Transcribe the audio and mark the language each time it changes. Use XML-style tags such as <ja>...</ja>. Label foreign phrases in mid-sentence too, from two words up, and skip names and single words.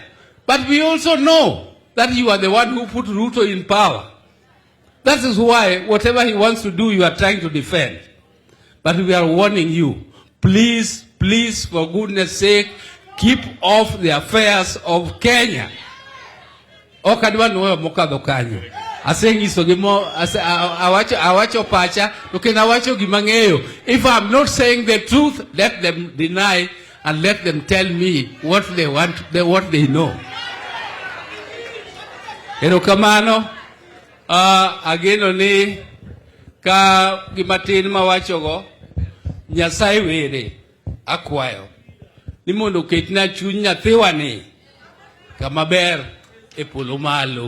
<en>But we also know that you are the one who put Ruto in power. That is why whatever he wants to do, you are trying to defend. But we are warning you, please, please, for goodness sake, keep off the affairs of Kenya.</en> <luo>Okadwa no mokadho kanyo. Asengiso gimo awacho pacha ukena wacho gimang'eyo.</luo> <en>If I'm not saying the truth, let them deny and let them tell me what they want, what they know.</en> <luo>Erokamano, ageno ni ka gimatin mawacho go, Nyasaye were akwayo ni mondo ketna chuny nyathiwa ni kama ber e polo malo.</luo>